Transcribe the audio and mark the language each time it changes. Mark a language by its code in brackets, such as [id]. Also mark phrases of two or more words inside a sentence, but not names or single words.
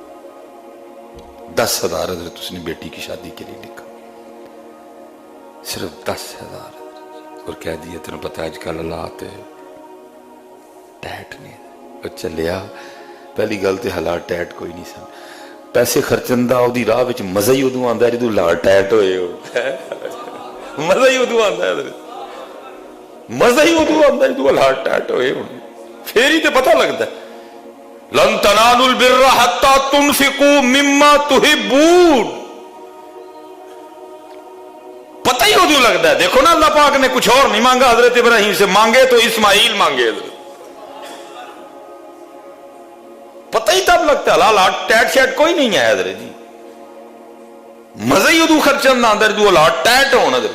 [ur] 10,000 حضرت اس نے بیٹی کی شادی کے لیے لکھا. صرف 10,000 اور کہہ دیا تمہیں پتہ آج کل حالات ٹیٹ نے. [pa] اچھا لیا پہلی گل تے حالات ٹیٹ کوئی نہیں سن. پیسے خرچن دا او دی راہ وچ مزہ ہی ادوں آندا ہے جدوں حالات ٹیٹ ہوئے ہو. مزہ ہی ادوں آندا ہے حضرت، مزہ ہی ادوں آندا ہے جدوں حالات ٹیٹ ہوئے ہو. پھر ہی تے پتہ لگتا ہے. [ar] لن تنالوا البر حتى تنفقوا مما تحبون. [pa] پتہ ہی ادوں لگتا ہے. [ur] دیکھو نا اللہ پاک نے کچھ اور نہیں مانگا حضرت ابراہیم سے، مانگے تو اسماعیل مانگے حضرت. پتہ ہی تب لگتا ہے. [pa] حالات ٹیٹ شیٹ کوئی نہیں ہے حضرت جی. مزہ ہی ادوں خرچن نہ اندر جو حالات ٹیٹ ہون حضرت.